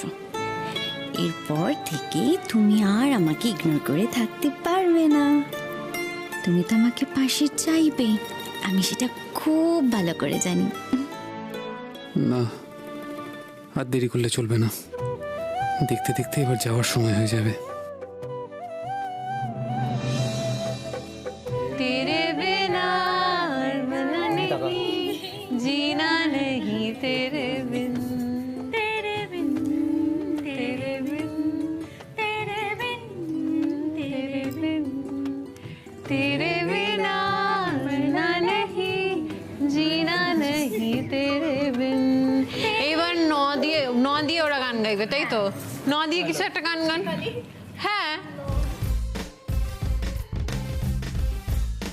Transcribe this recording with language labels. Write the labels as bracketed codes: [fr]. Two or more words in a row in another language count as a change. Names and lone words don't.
[bn] এরপর থেকে তুমি আর আমাকে ইগনোর করে থাকতে পারবে না। তুমি তো আমাকে পাশে চাইবে, আমি সেটা খুব ভালো করে জানি। না, আর দেরি করলে চলবে না। দেখতে দেখতে এবার যাওয়ার সময় হয়ে যাবে। [hi] तेरे बिना मरना नहीं, जीना नहीं तेरे बिन, तेरे बिन, तेरे बिन, तेरे बिन, तेरे बिन, तेरे बिना मरना नहीं, जीना नहीं तेरे बिन। [bn] এবার ন দিয়ে ওরা গান গাইবে, তাই তো? ন দিয়ে কিছু একটা গান গান। হ্যাঁ,